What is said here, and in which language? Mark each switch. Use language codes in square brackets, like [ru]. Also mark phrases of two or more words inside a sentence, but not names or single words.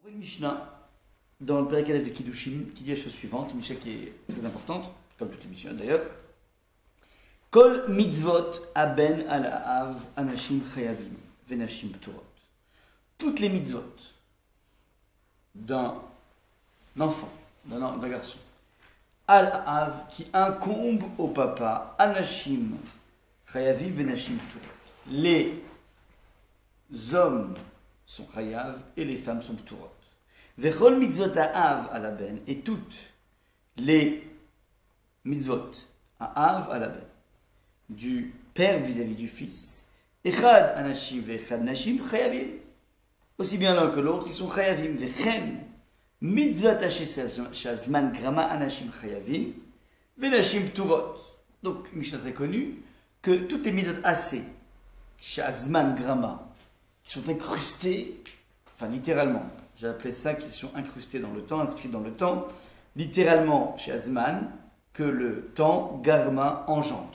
[fr] Mishnah, dans le Perek Aleph de Kiddushin, qui dit la chose suivante, une Mishnah qui est très importante, comme toutes les Mishnah d'ailleurs. [he] כל מצוות הבן על האב אנשים חייבים ונשים פטורות. [fr] Toutes les mitzvot d'un enfant, d'un garçon, [he] על האב [fr] qui incombe au papa, [he] אנשים חייבים ונשים פטורות. [fr] Les hommes sont chayav et les femmes sont pturot. [he] וכל מצוות האב על הבן, [fr] et toutes les [he] מצוות האב על הבן [fr] du père vis-à-vis du fils, [he] אחד אנשים ואחד נשים חייבים, [fr] aussi bien l'un que l'autre, ils sont chayavim. [he] וכן מצוות שהזמן גרמא אנשים חייבים ונשים פטורות. [fr] Donc, Mishnah très connu, que toutes les mitzvot assez [he] שהזמן גרמא [fr] qui sont incrustées, enfin littéralement, j'ai appelé ça qui sont incrustés dans le temps, inscrits dans le temps, littéralement chez Azman, que le temps, Garma, engendre.